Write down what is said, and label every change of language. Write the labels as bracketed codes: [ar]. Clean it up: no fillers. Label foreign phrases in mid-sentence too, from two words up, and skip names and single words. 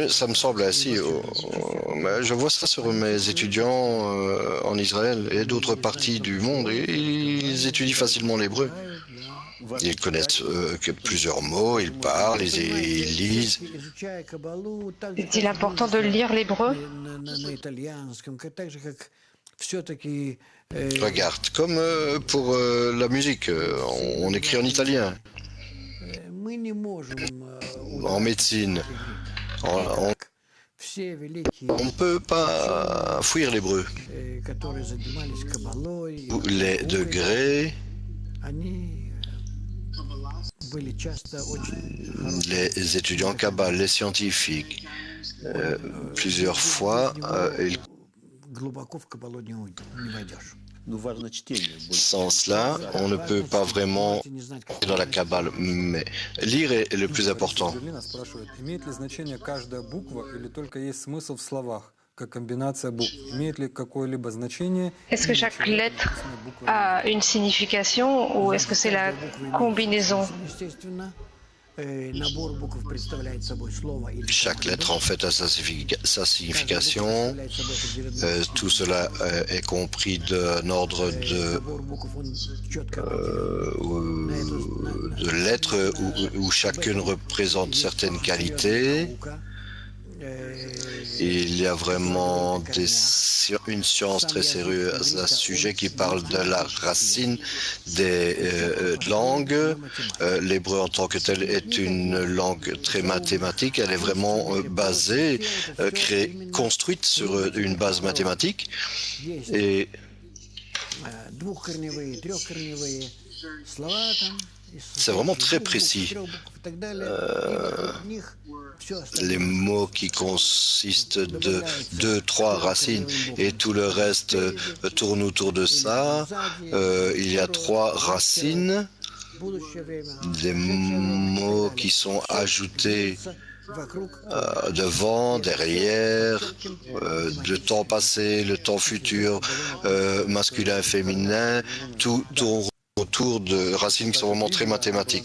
[fr] Et ça me semble ainsi. Mais je vois ça sur mes étudiants en Israël et d'autres parties du monde. Et ils étudient facilement l'hébreu. Ils connaissent que plusieurs mots, ils parlent, ils lisent. [ru] изучая Кабалу, так же, [fr] Est-il [ru] как [fr] important de [ru] музыка [fr] lire l'hébreu? [ru] на итальянском, так же, как все-таки [fr] Regarde, comme pour la musique, on écrit en italien, [ru] мы не можем [fr] en médecine. On [ru] все великие, [fr] ne peut pas fuir l'hébreu. [ru] которые занимались Кабалой, [fr] Les degrés, [ru] они были часто очень хорошие. [fr] les étudiants Kabbale, les scientifiques, plusieurs fois, ils [ru] Глубоко в Кабалу не войдешь. Ну, важно чтение. [fr] sans cela, on ne peut pas vraiment [ru] Не знать, как [fr] dans la Kabbale, mais lire est le plus important. [ru] Берлина спрашивает, имеет ли значение каждая буква или только есть смысл в словах, как комбинация букв? Имеет ли какое-либо значение? [fr] Est-ce que chaque lettre a une signification ou est-ce que c'est la combinaison? [ru] естественно, набор букв представляет собой слово или [fr] Chaque lettre en fait a sa signification. [ru] представляет собой определенное [fr] Tout cela est compris d'un ordre [ru] набор букв, он четко [fr] de lettres où chacune représente certaines qualités. Il y a vraiment une science très sérieuse à ce sujet qui parle de la racine des langues. L'hébreu en tant que tel est une langue très mathématique. Elle est vraiment basée, construite sur une base mathématique. Et [ru] двухкорневые, трехкорневые слова там. [fr] c'est vraiment très précis. Les mots qui consistent de 2-3 racines et tout le reste tourne autour de ça. Il y a 3 racines, des mots qui sont ajoutés devant, derrière, le temps passé, le temps futur, masculin, féminin, tout tourne autour de racines qui sont vraiment très mathématiques.